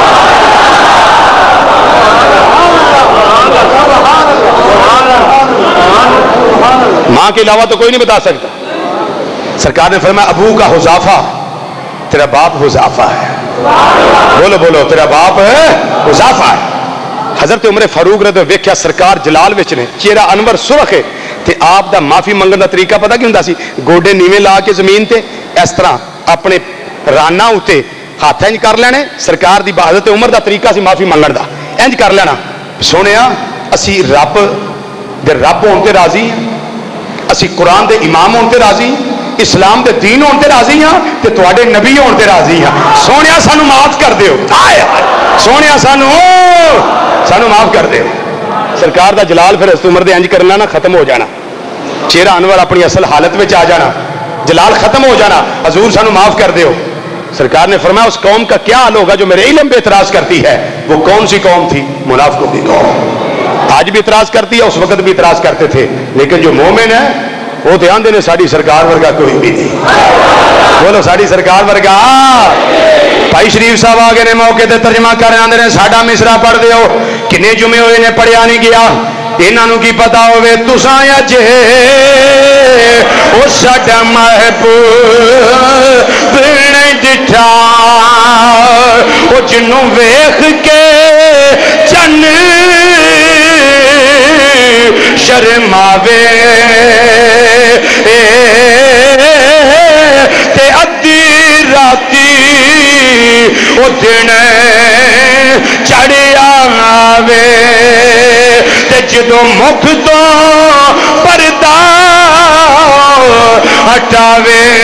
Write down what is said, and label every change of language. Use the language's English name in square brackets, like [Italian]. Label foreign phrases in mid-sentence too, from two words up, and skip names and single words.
[Urdu] ماں کے علاوہ تو کوئی نہیں بتا سکتا۔ سرکار نے فرمایا ابو کا حذافہ، تیرا باپ حذافہ ہے۔ بولو بولو، تیرا باپ ہے حذافہ ہے۔ [Punjabi] حضرت عمر فاروق رضی اللہ ویکھیا سرکار جلال وچ نے، چہرہ انور سرخ ہے تے آپ دا معافی منگن دا طریقہ پتہ کی ہوندا سی؟ گوڈے نیویں لا کے زمین تے اس طرح اپنے رانا اتے ہاتھ انج کر لینے۔ سرکار دی حضرت عمر دا طریقہ سی معافی منگن دا، انج کر لینا، سونیا اسی رب دے رب ہون تے راضی ہیں، اسی قرآن دے امام ہون تے راضی ہیں، اسلام دے دین ہون تے راضی ہیں تے تواڈے نبی ہون تے راضی ہیں، سونیا سانو معاف کر دیو، سونیا سانو معاف کر دیو۔ سرکار دا جلال پھر حضرت عمر دے انج کرنا نا ختم ہو جانا، چہرہ انور اپنی اصل حالت میں آ جانا، جلال ختم ہو جانا، حضور سانو معاف کر دیو۔ [Urdu] سرکار نے فرمایا اس قوم کا کیا حال ہوگا جو میرے علم پہ اعتراض کرتی ہے؟ وہ کون سی قوم تھی؟ منافقوں کی قوم۔ آج بھی اعتراض کرتی ہے، اس وقت بھی اعتراض کرتے تھے، لیکن جو مومن ہے وہ [Punjabi] دھیان دینے ساری سرکار ورگا کوئی بھی نہیں۔ بولو ساری سرکار ورگا۔ بھائی شریف صاحب آگے نے موقع تے ترجمہ کر آندے نے ساڈا مصرا پڑھ دیو، کنے جمعے ہوئے نے پڑھیا نہیں گیا، انہاں نوں کی پتا ہوے تساں اج او ساڈا محبوب نہیں ڈٹھا، او جنوں ویکھ کے چن شرماوے تے ادھی راتی او دن چڑھ آوے تے جدوں مکھ تو پردہ ہٹاوے